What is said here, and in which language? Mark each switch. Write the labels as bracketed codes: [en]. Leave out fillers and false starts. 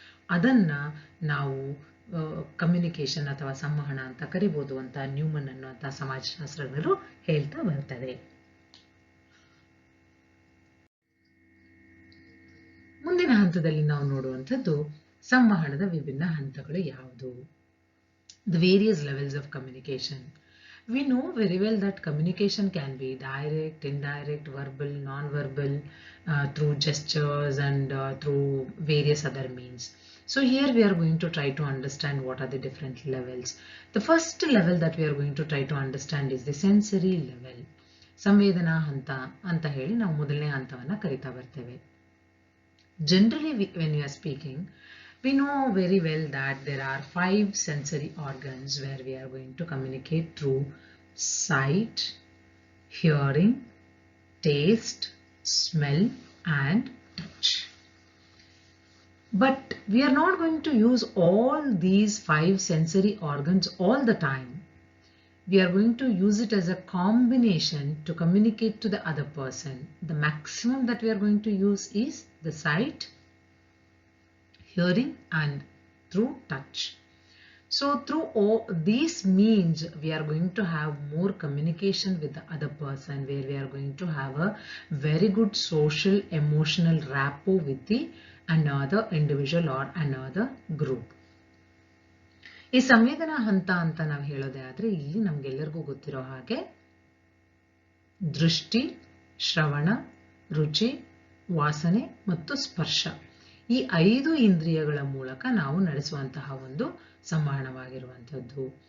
[kn] ಅದನ್ನ ನಾವು ಕಮ್ಯುನಿಕೇಶನ್ ಅಥವಾ ಸಂವಹನ ಅಂತ ಕರಿಬಹುದು ಅಂತ ನ್ಯೂಮನ್ ಅನ್ನುವಂತಹ ಸಮಾಜಶಾಸ್ತ್ರಜ್ಞರು ಹೇಳ್ತಾ ಬರ್ತಾರೆ. ಮುಂದಿನ ಹಂತದಲ್ಲಿ ನಾವು ನೋಡುವಂಥದ್ದು ಸಂವಹನದ ವಿಭಿನ್ನ ಹಂತಗಳು ಯಾವುದು? [en] The various levels of communication. We know very well that communication can be direct, indirect, verbal, non-verbal, through gestures and through various other means. So here we are going to try to understand what are the different levels. The first level that we are going to try to understand is the sensory level. [kn] ಸಂವೇದನಾ ಹಂತ ಅಂತ ಹೇಳಿ ನಾವು ಮೊದಲನೇ ಹಂತವನ್ನ ಕರಿತಾ ಬರ್ತೇವೆ. [en] Generally, when we are speaking, we know very well that there are 5 sensory organs where we are going to communicate through sight, hearing, taste, smell, and touch. But we are not going to use all these 5 sensory organs all the time. We are going to use it as a combination to communicate to the other person. The maximum that we are going to use is the sight, hearing, and through touch. So through all these means we are going to have more communication with the other person, where we are going to have a very good social emotional rapport with the another individual or another group. [kn] ಈ ಸಂವೇದನಾ ಹಂತ ಅಂತ ನಾವು ಹೇಳೋದೇ ಆದ್ರೆ ಇಲ್ಲಿ ನಮ್ಗೆಲ್ಲರಿಗೂ ಗೊತ್ತಿರೋ ಹಾಗೆ ದೃಷ್ಟಿ, ಶ್ರವಣ, ರುಚಿ, ವಾಸನೆ ಮತ್ತು ಸ್ಪರ್ಶ ಈ 5 ಇಂದ್ರಿಯಗಳ ಮೂಲಕ ನಾವು ನಡೆಸುವಂತಹ ಒಂದು ಸಂವಹನವಾಗಿರುವಂಥದ್ದು.